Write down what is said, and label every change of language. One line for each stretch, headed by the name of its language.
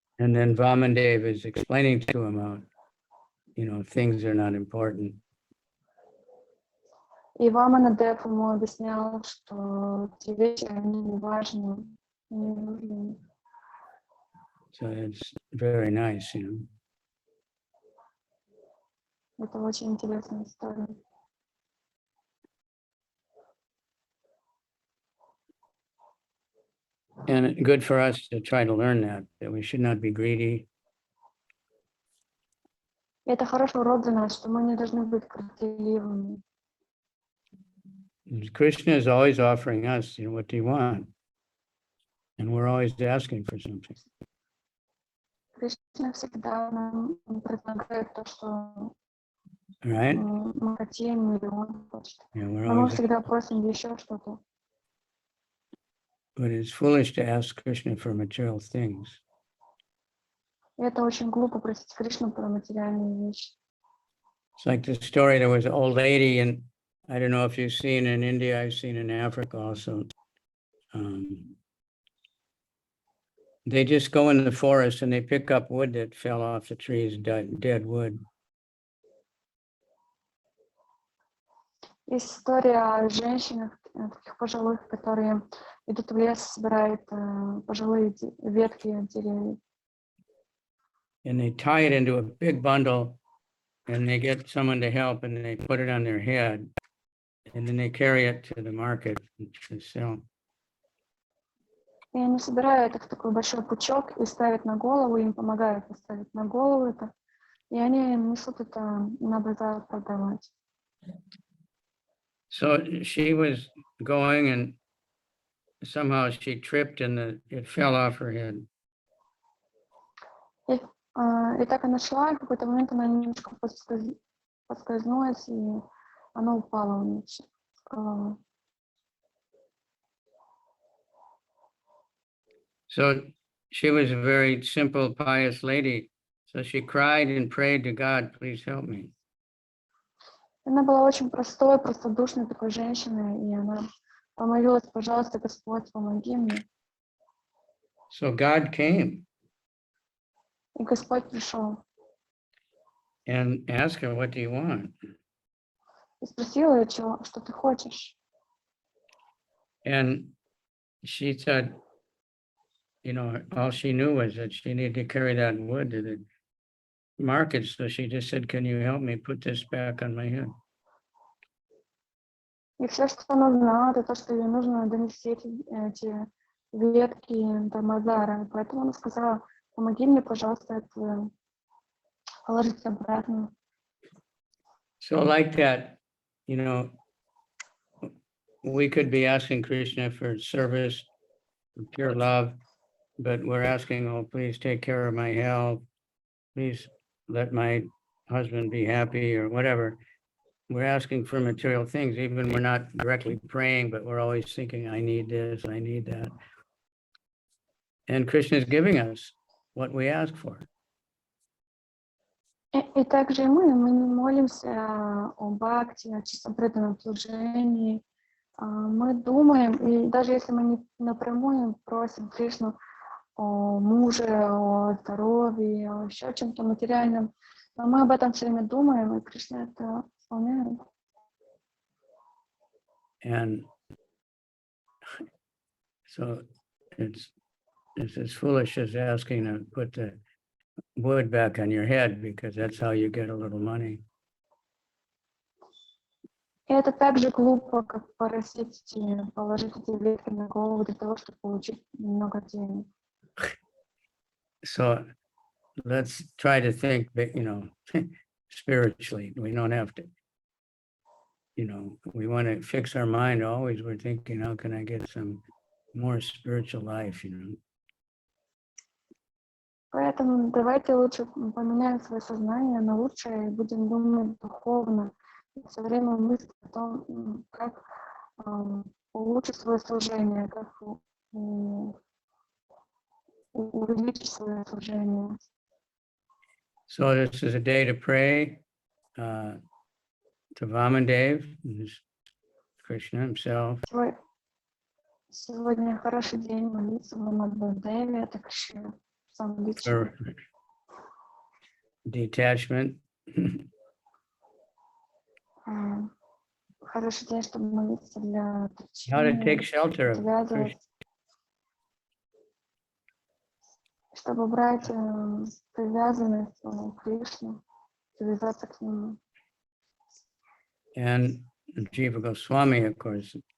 English: And then Vamanadeva is explaining to him how, you know, things are not important.
Russian: И Ваманадев ему объяснял, что эти вещи, они не важны, не нужны.
English: So it's very nice, you know.
Russian: Это очень интересная история.
English: And good for us to try to learn that we should not be greedy.
Russian: Это хороший урок для нас, что мы не должны быть красивыми.
English: Krishna is always offering us, you know, what do you want? And we're always asking for something.
Russian: Кришна всегда нам предлагает то, что
English: Right?
Russian: мы хотим, или он хочет.
English: Yeah, we're
Russian: Но мы
English: always,
Russian: всегда просим еще что-то.
English: but it's foolish to ask Krishna for material things.
Russian: И это очень глупо просить Кришну про материальные вещи.
English: It's like the story, there was an old lady, and I don't know if you've seen in India, I've seen in Africa also. they just go in the forest and they pick up wood that fell off the trees, dead wood.
Russian: Есть история о женщинах, таких пожилых, которые идут в лес, собирают пожилые ветки деревьев.
English: And they tie it into a big bundle and they get someone to help and they put it on their head and then they carry it to the market to sell.
Russian: И они собирают их в такой большой пучок и ставят на голову, им помогают поставить на голову это, и они несут это на базар продавать.
English: So she was going and somehow she tripped and it fell off her head.
Russian: И так она шла, и в какой-то момент она немножко поскользнулась, и она упала вниз с головы.
English: So she was a very simple, pious lady. So she cried and prayed to God, please help me.
Russian: Она была очень простой, простодушной такой женщиной, и она помолилась: пожалуйста, Господь, помоги мне.
English: So God came
Russian: И Господь пришел
English: and asked her, what do you want?
Russian: и спросил ее, что ты хочешь.
English: And she said, you know, all she knew was that she needed to carry that wood to the market. So she just said, can you help me put this back on my head?
Russian: И все, что она знала, это то, что ей нужно донести эти ветки до базара. Поэтому она сказала: помоги мне, пожалуйста, это положить обратно.
English: So like that, you know, we could be asking Krishna for service, for pure love, but we're asking, oh, please take care of my health. Please let my husband be happy or whatever. We're asking for material things, even we're not directly praying, but we're always thinking, I need this, I need that. And Krishna is giving us what we ask for.
Russian: И также мы не молимся о бхакти, о чистом преданном служении. Мы думаем, и даже если мы не напрямую просим Кришну о муже, о здоровье, о еще чем-то материальном, но мы об этом все время думаем, и Кришна это исполняет.
English: And so it's as foolish as asking to put the wood back on your head, because that's how you get a little money.
Russian: И это так же глупо, как просить положить эти ветки на голову для того, чтобы получить много денег.
English: So let's try to think, you know, spiritually. We don't have to, you know, we want to fix our mind always. We're thinking, how can I get some more spiritual life, you know?
Russian: Поэтому давайте лучше поменяем свое сознание на лучшее и будем думать духовно. И все время мыслить о том, как улучшить свое служение, как увеличить свое служение.
English: So this is a day to pray to Vamanadeva, who's Krishna himself.
Russian: Сегодня хороший день молиться Ваманадеве, это Кришна сам лично.
English: For detachment.
Russian: Хороший день, чтобы молиться для
English: How to take
Russian: отречения,
English: shelter of Krishna.
Russian: отвязываться, чтобы брать привязанность к Кришне, привязаться к нему.
English: And Jiva Goswami, of course.